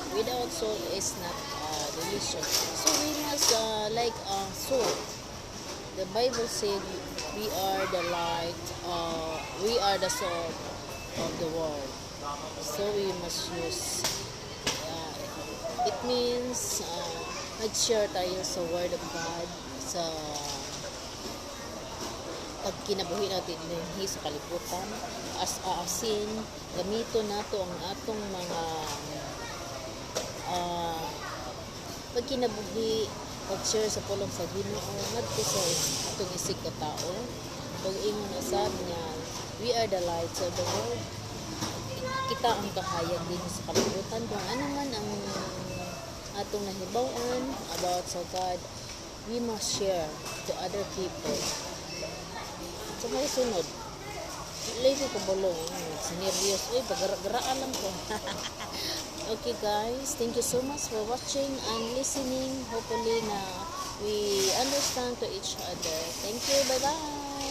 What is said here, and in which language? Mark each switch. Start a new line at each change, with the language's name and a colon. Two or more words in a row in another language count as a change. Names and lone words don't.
English: Without salt is not delicious. So we must like salt. The Bible said we are the light, we are the salt of the world. So we must use it means
Cebuano: mag-share tayo sa
English: Word of God,
Cebuano: sa pagkinabuhi natin din sa kalibutan,
English: as aasin,
Cebuano: gamito nato ang atong mga pagkinabuhi, pag-share sa pulong sa Ginoo ngadto sa atong isig ka tao. Pag ingon na sab niya,
English: we are the lights of the world.
Cebuano: Kita ang kahayag din sa kalibutan kung ano man ang atong nahibawan about sa God,
English: we must share to other people.
Cebuano: So may sunod, lady ko bulong sinervyos, uy paggaraan lang ko.
English: Okay guys, thank you so much for watching and listening. Hopefully na we understand to each other. Thank you, bye bye.